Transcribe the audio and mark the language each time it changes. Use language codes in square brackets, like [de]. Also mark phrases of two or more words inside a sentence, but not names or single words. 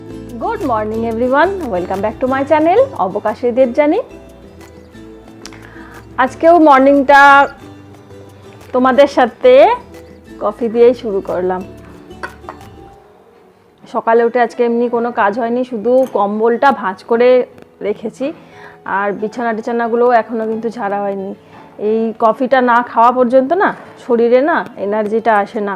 [en] good morning everyone welcome back to my channel अवकाशे देवजानी। [bn] आजकेও मर्निंगটা তোমাদের সাথে কফি দিয়েই শুরু করলাম। সকালে উঠে আজকে এমনি কোনো কাজ হয়নি, শুধু কম্বলটা ভাঁজ করে রেখেছি আর বিছানাগুলো এখনো কিন্তু ঝাড়া হয়নি। এই কফিটা না খাওয়া পর্যন্ত না শরীরে না এনার্জিটা আসে না।